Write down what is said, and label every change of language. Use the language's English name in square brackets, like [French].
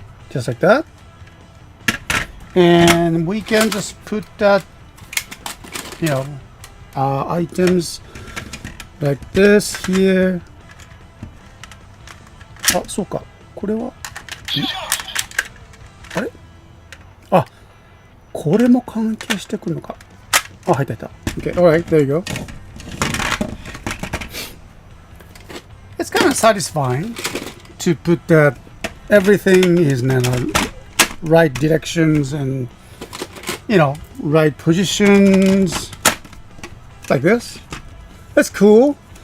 [English] Just like that. And we can just put that, items like this here. [Japanese] あ、そうか。これはあれあ、これも関係してくるのか。あ、入った入った。 [English] Okay, alright, there you go. It's kind of satisfying to put that everything is in the right directions and, right positions like this. That's cool.